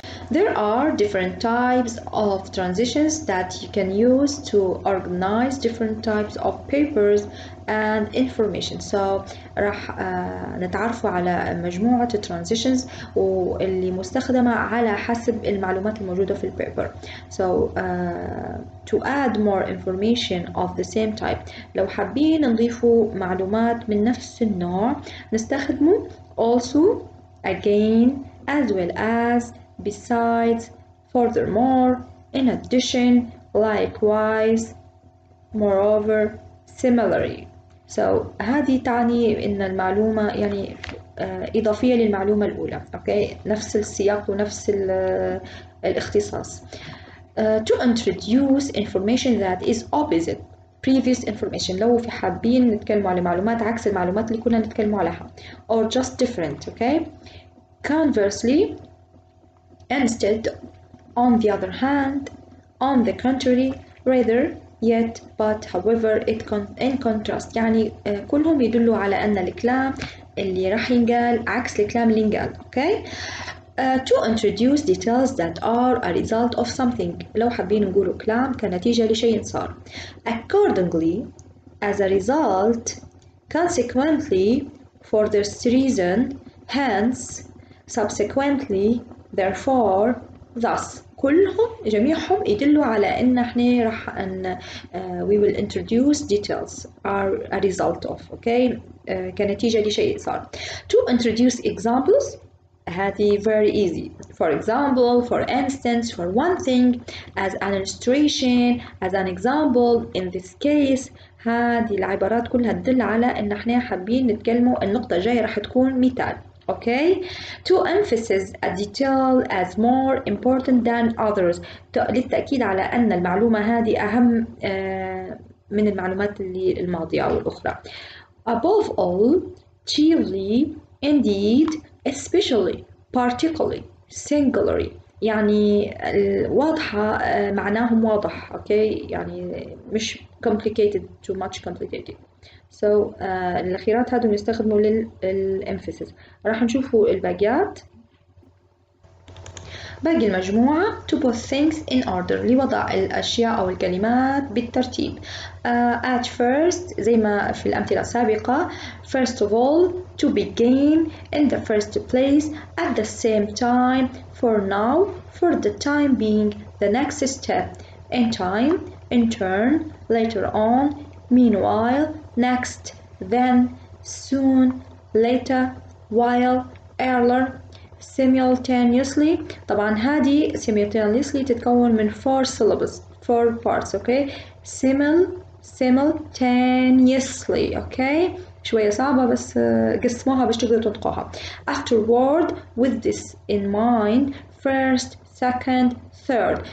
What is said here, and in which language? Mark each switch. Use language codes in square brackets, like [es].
[en] There are different types of transitions that you can use to organize different types of papers and information. [ar] So راح نتعرفوا على مجموعة transitions واللي مستخدمة على حسب المعلومات الموجودة في البيبر. [en] So to add more information of the same type، [ar] لو حابين نضيفوا معلومات من نفس النوع نستخدمه [en] also, again, as well as, besides, furthermore, in addition, likewise, moreover, similarly. [ar] So هذه تعني إن المعلومة يعني إضافية للمعلومة الأولى. okay. نفس السياق ونفس الاختصاص. [en] To introduce information that is opposite previous information، [ar] لو في حابين نتكلموا على معلومات عكس المعلومات اللي كنا نتكلموا عليها [en] or just different. okay. Conversely, instead, on the other hand, on the contrary, rather, yet, but, however, in contrast. [ar] يعني كلهم يدلوا على أن الكلام اللي راح ينقال عكس الكلام اللي ينقال. okay. [en] To introduce details that are a result of something، [ar] لو حابين نقولوا كلام كنتيجة لشيء صار. [en] Accordingly, as a result, consequently, for this reason, hence, subsequently, therefore, thus. [ar] كلهم جميعهم يدلوا على إن إحنا راح [en] we will introduce details are a result of. okay. [ar] كنتيجة لشيء صار. [en] To introduce examples هذه very easy. For example, for instance, for one thing, as an illustration, as an example, in this case. [ar] هذه العبارات كلها تدل على إن إحنا حابين نتكلموا النقطة الجاية راح تكون مثال. okay. [en] To emphasize a detail as more important than others، [ar] للتأكيد على أن المعلومة هذه أهم من المعلومات اللي الماضية أو الأخرى. [en] Above all, chiefly, indeed, especially, particularly, singularly. [ar] يعني واضحة معناهم واضح. okay. يعني مش [en] complicated too much complicated. [ar] so الأخيرات هذول نستخدموا للemphasis. راح نشوفوا الباقيات. باقي المجموعة [en] to put things in order، [ar] لوضع الأشياء أو الكلمات بالترتيب. [en] At first [ar] زي ما في الأمثلة السابقة [en] first of all, to begin, in the first place, at the same time, for now, for the time being, the next step, in time, in turn, later on, meanwhile, next, then, soon, later, while, earlier, simultaneously. [ar] طبعا هذه simultaneously تتكون من [en] 4 syllables 4 parts. okay, simultaneously. [ar] okay, شوية صعبة بس قسموها باش تقدروا تنطقوها. [en] Afterward, with this in mind, first, second, third.